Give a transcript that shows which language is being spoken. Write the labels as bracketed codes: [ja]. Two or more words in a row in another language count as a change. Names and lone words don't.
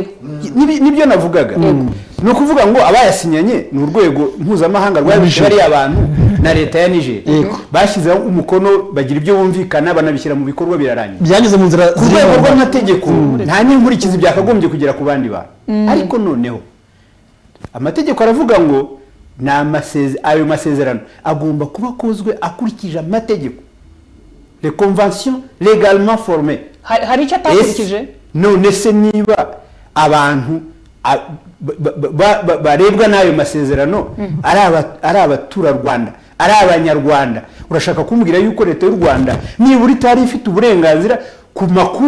[rw] nibyo navugaga ni ukuvuga ngo abayasinyanye ni urwego mpuzamahanga rwabishe bariya abantu na leta ya Niger bashyizeho umukono bagira ibyo bumvikana banabishyira mu bikorwa birarangira byanyuze mu nzira ku rwego rw'amategeko nta n'inkurikizi byakagombye kugera ku bandi bantu ariko noneho amategeko aravuga ngo ayo masezerano agomba kuba akozwe akurikije amategeko [fr] les conventions légalement formées. [rw] hari icyo atakurikije none se niba abantu barebwa n'ayo masezerano ari abaturarwanda ari abanyarwanda urashaka kumbwira yuko leta y'u Rwanda nibura itari ifite uburenganzira ku makuru